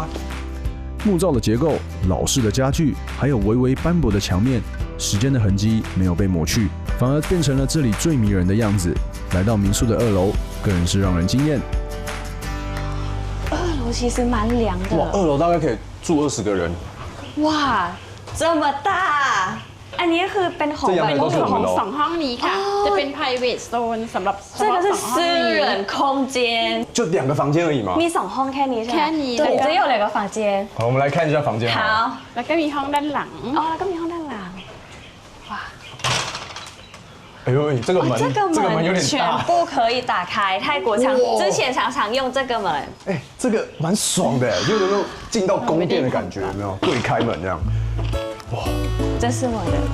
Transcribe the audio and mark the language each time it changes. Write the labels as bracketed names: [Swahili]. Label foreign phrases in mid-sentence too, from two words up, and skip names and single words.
[Chinese] 木造的结构、老式的家具，还有微微斑驳的墙面，时间的痕迹没有被抹去，反而变成了这里最迷人的样子。来到民宿的2楼，个人是让人惊艳。 2楼其实蛮凉的。哇，2楼大概可以住20个人。哇，这么大！ [Thai] อันนี้คือเป็นของ ของ2ห้องนี้ค่ะจะเป็น [English] private zone [Thai] สำหรับ [Chinese] 这个是私人空间，就2个房间而已嘛。 [Thai] มี2ห้องแค่นี้ใช่ไหม？ แค่นี้ [Chinese] 对，只有2个房间。好，我们来看一下房间。好， [Thai] แล้วก็มีห้องด้านหลัง แล้วก็มีห้องด้านหลัง。 [Chinese] 哇，哎呦，这个门有点全大。部可以打开，泰国之前常用这个门。哎，这个蛮爽的，就有那种进到宫殿的感觉，有没有？对开门这样。哇，这是我的。